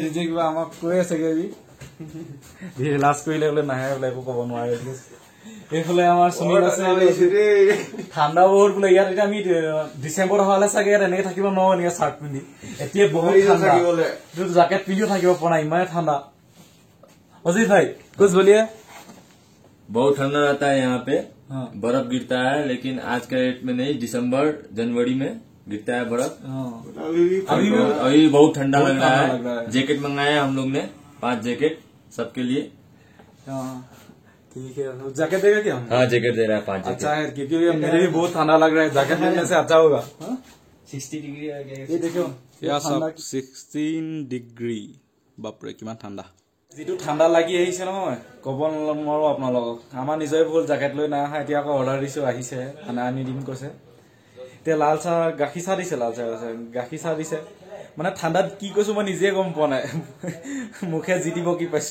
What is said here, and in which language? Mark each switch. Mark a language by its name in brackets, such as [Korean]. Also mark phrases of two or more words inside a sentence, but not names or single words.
[Assamese] দিদি কিবা আমাক কৈ আছে, লাজ কৰিলে বোলে নাহে, বোলে একো ক'ব নোৱাৰে। এইফালে আমাৰ সুনীল আছে। ঠাণ্ডা বহুত বোলে ইয়াত। এতিয়া আমি ডিচেম্বৰত অহা হ'লে চাগে ইয়াত এনেকে থাকিব নোৱাৰো, এনেকে চাৰ্ট পিন্ধি। এতিয়া বহুত ঠাণ্ডা, জেকেট পিন্ধিও থাকিব পৰা নাই, ইমানে ঠাণ্ডা। [Hindi] অজিত ভাই कुछ बोलिए। बहुत ठंडा रहता है यहाँ पे। बर्फ गिरता है, लेकिन आज के डेट में नहीं, दिसंबर जनवरी में गिरता है बर्फ। अभी बहुत ठंडा लग रहा है। जैकेट मंगाया हम लोग ने, 5 जैकेट सबके लिए। ठीक है, जैकेट देगा क्या? हाँ, जैकेट दे रहा है 5 जैकेट। अच्छा है, क्योंकि मेरे भी बहुत ठंडा लग रहा है। जैकेट मिलने से अच्छा होगा। 60 डिग्री आ गया। ये देखो, 16 ডিগ্ৰী। [Assamese] বাপৰে কিমান ঠাণ্ডা। যিটো ঠাণ্ডা লাগি আহিছে নহয়, ক'ব নোৱাৰো আপোনালোকক। আমাৰ নিজৰে ভুল, জেকেট লৈ নাই অহা। এতিয়া আকৌ অৰ্ডাৰ দিছোঁ, আহিছে, মানে আনি দিম কৈছে। এতিয়া লাল চাহ, গাখীৰ চাহ দিছে। লাল চাহ আছে, গাখীৰ চাহ দিছে। মানে ঠাণ্ডাত কি কৈছোঁ মই নিজে গম পোৱা নাই। মুখে যি দিব কি পাইছোঁ।